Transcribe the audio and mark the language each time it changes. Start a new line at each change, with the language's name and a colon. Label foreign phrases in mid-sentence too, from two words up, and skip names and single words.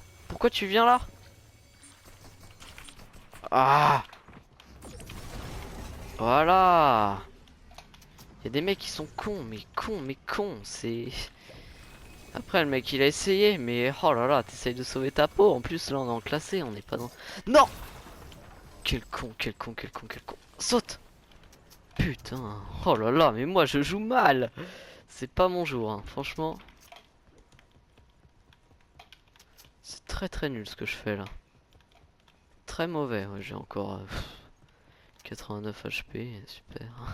French: Pourquoi tu viens là? Ah, voilà. Il y a des mecs qui sont cons, mais cons, c'est... Après le mec il a essayé, mais oh là là, t'essayes de sauver ta peau. En plus là on est en classé, on n'est pas dans... Non. Quel con, quel con, quel con, quel con. Saute. Putain. Oh là là, mais moi je joue mal. C'est pas mon jour, hein. Franchement. C'est très nul ce que je fais là. Très mauvais, ouais, j'ai encore 89 HP, super.